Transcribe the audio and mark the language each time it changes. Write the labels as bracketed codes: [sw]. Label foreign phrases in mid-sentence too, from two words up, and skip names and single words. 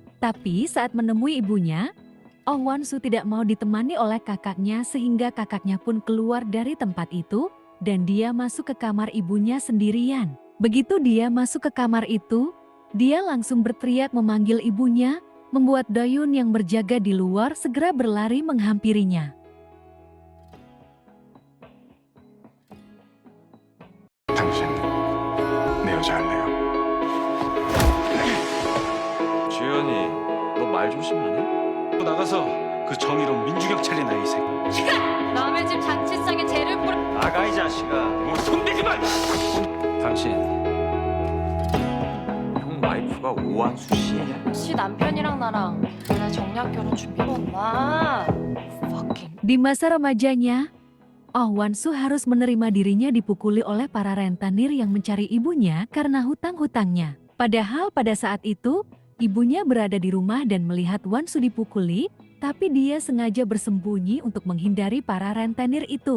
[id] Tapi saat menemui ibunya, Oh Wan-soo tidak mau ditemani oleh kakaknya sehingga kakaknya pun keluar dari tempat itu dan dia masuk ke kamar ibunya sendirian. Begitu dia masuk ke kamar itu, dia langsung berteriak memanggil ibunya, membuat Doyun yang berjaga di luar segera berlari menghampirinya. [ko] 당신 내 여자 할래요? 주연이, 너 말 조심 안 해? 또 나가서 그 정의로운 민주경 차리나 이 새끼. 남의 집 잔치상에 재를 뿌려. 나가 이 자식아. 뭐 손대지 마. 당신 형 와이프가 오한수 씨냐? 혹시 남편이랑 나랑 나 정략 결혼 준비했나? Fucking. [id] Di masa remajanya, Oh Wan-soo harus menerima dirinya dipukuli oleh para rentenir yang mencari ibunya karena hutang-hutangnya. Padahal pada saat itu, ibunya berada di rumah dan melihat Wan-soo dipukuli, tapi dia sengaja bersembunyi untuk menghindari para rentenir itu.